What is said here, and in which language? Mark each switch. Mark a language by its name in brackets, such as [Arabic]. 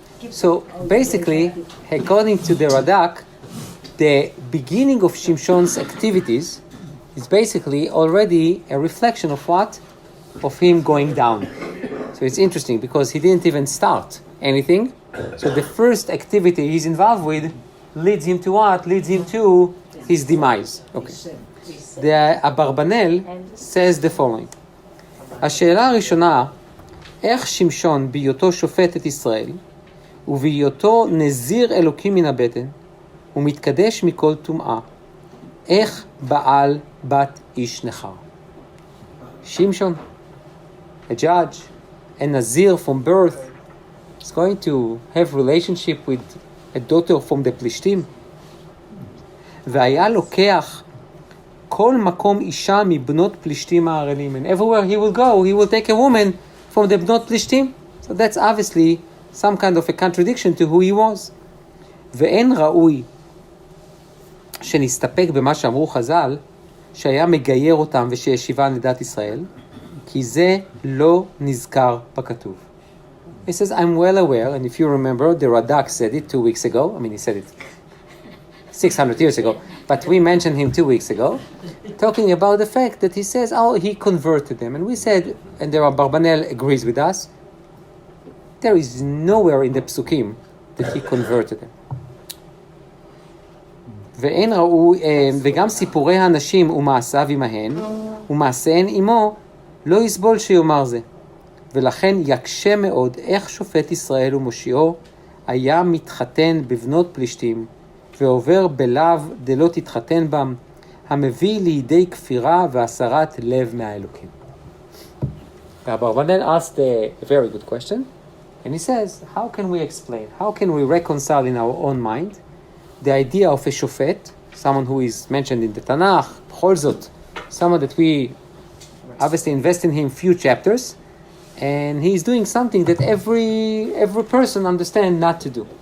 [English] So basically, according to the Radak, the beginning of Shimshon's activities is basically already a reflection of what? Of him going down. So it's interesting because he didn't even start anything. So the first activity he's involved with leads him to what? Leads him to his demise. Okay. The Abarbanel says the following. [Hebrew] השאלה הראשונה, איך שמשון בהיותו שופט את ישראל, ובהיותו נזיר אלוקים מן הבטן, ומתקדש מכל טומאה, איך בעל בת איש נחר? [English] Shimshon, a judge, a Nazir from birth, is going to have relationship with a daughter from the Plishtim. [Hebrew] והיה לוקח כל מקום אישה מבנות פלישתים הערלים. [English] And everywhere he will go, he will take a woman from the בנות פלישתים. So that's obviously some kind of a contradiction to who he was. [Hebrew] ואין ראוי שנסתפק במה שאמרו חז"ל, שהיה מגייר אותם ושישיבן לדת ישראל, כי זה לא נזכר בכתוב. [English] He says, I'm well aware, and if you remember, the Radak said it 2 weeks ago. I mean, he said it 600 years ago, but we mentioned him 2 weeks ago, talking about the fact that he says, he converted them. And we said, and the Barbanel agrees with us, there is nowhere in the Psukim that he converted them. [Hebrew] ואין ראוי, וגם סיפורי הנשים ומעשיו עמהן, ומעשיהן עמו, לא יסבול שיאמר זה. ולכן יקשה מאוד איך שופט ישראל ומושיעו היה מתחתן בבנות פלישתים, ועובר בלאו דלא תתחתן בם, המביא לידי כפירה והסרת לב מהאלוקים. [English] Barbanel asked a very good question, and he says, how can we explain, how can we reconcile in our own mind the idea of a shofet, someone who is mentioned in the Tanakh, [Hebrew] b'chol zot, [English] someone that we obviously invest in him few chapters, and he's doing something that every person understands not to do.